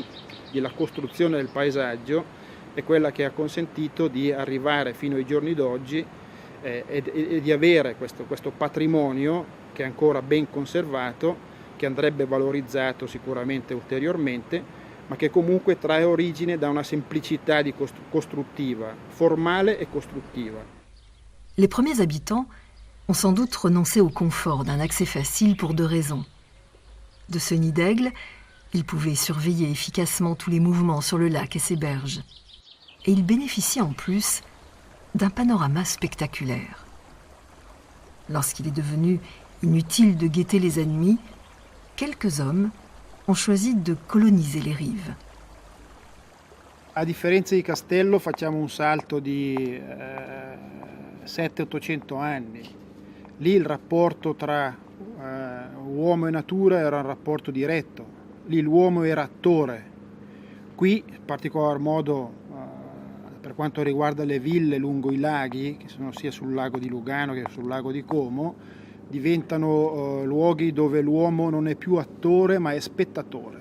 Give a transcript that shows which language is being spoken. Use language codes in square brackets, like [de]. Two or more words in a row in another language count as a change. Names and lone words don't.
[it] E la costruzione del paesaggio è quella che ha consentito di arrivare fino ai giorni d'oggi e di avere questo patrimonio che è ancora ben conservato, che andrebbe valorizzato sicuramente ulteriormente, ma che comunque trae origine da una semplicità costruttiva, formale et costruttiva. [fr] Les premiers habitants ont sans doute renoncé au confort d'un accès facile pour deux raisons. De ce nid d'aigle, ils pouvaient surveiller efficacement tous les mouvements sur le lac et ses berges. Et ils bénéficiaient en plus d'un panorama spectaculaire. Lorsqu'il est devenu inutile de guetter les ennemis, quelques hommes ont choisi de coloniser les rives. [it] A differenza di Castello facciamo un salto di 700-800 anni. Lì il rapporto tra uomo e natura era un rapporto diretto. Lì l'uomo era attore. Qui, in particolar modo, per quanto riguarda le ville lungo i laghi, che sono sia sul lago di Lugano che sul lago di Como, diventano luoghi dove l'uomo non è più attore ma è spettatore.